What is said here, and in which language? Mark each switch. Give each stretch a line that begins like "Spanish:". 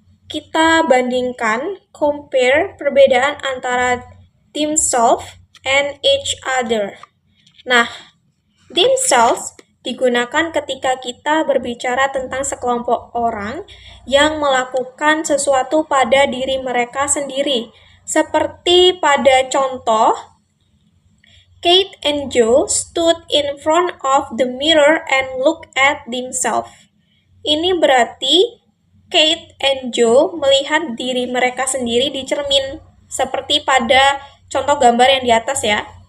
Indonesian: Kita bandingkan, compare perbedaan antara themselves and each other. Nah, themselves digunakan ketika kita berbicara tentang sekelompok orang yang melakukan sesuatu pada diri mereka sendiri. Seperti pada contoh,
English: Kate and Joe stood in front of the mirror and looked at themselves.
Indonesian: Ini berarti Kate and Joe melihat diri mereka sendiri di cermin, seperti pada contoh gambar yang di atas ya.